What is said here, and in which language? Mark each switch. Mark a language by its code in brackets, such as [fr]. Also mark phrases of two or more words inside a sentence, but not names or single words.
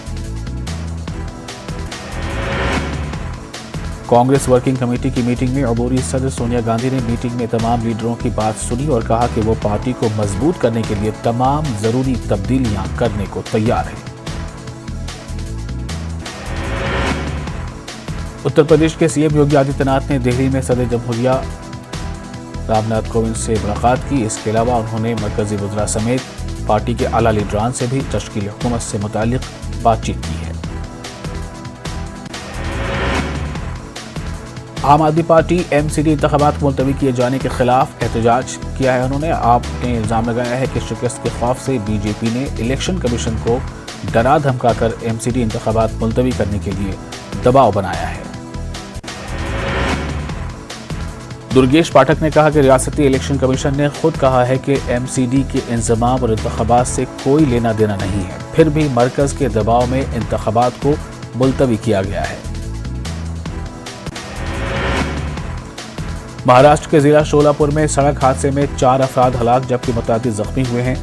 [ur] کانگریس ورکنگ کمیٹی کی میٹنگ میں عبوری صدر سونیا گاندھی نے میٹنگ میں تمام لیڈروں کی بات سنی اور کہا کہ وہ پارٹی کو مضبوط کرنے کے لیے تمام ضروری تبدیلیاں کرنے کو تیار ہیں. اتر پردیش کے CM یوگی آدتیہ ناتھ نے دہلی میں صدر جمہوریہ رام ناتھ کووند سے ملاقات کی. اس کے علاوہ انہوں نے مرکزی وزراء سمیت پارٹی کے اعلیٰ لیڈران سے بھی تشکیل حکومت سے متعلق بات چیت کی ہے. عام آدمی پارٹی MCD انتخابات ملتوی کیے جانے کے خلاف احتجاج کیا ہے. انہوں نے آپ نے الزام لگایا ہے کہ شکست کے خوف سے BJP نے الیکشن کمیشن کو ڈرا دھمکا کر MCD انتخابات ملتوی کرنے کے لیے دباؤ بنایا ہے. درگیش پاٹھک نے کہا کہ ریاستی [en] election commission [ur] نے خود کہا ہے کہ MCD کے انتظام اور انتخابات سے کوئی لینا دینا نہیں ہے، پھر بھی مرکز کے دباؤ میں انتخابات کو ملتوی کیا گیا ہے. مہاراشٹر کے ضلع شولاپور میں سڑک حادثے میں 4 افراد ہلاک جبکہ متعدد زخمی ہوئے ہیں.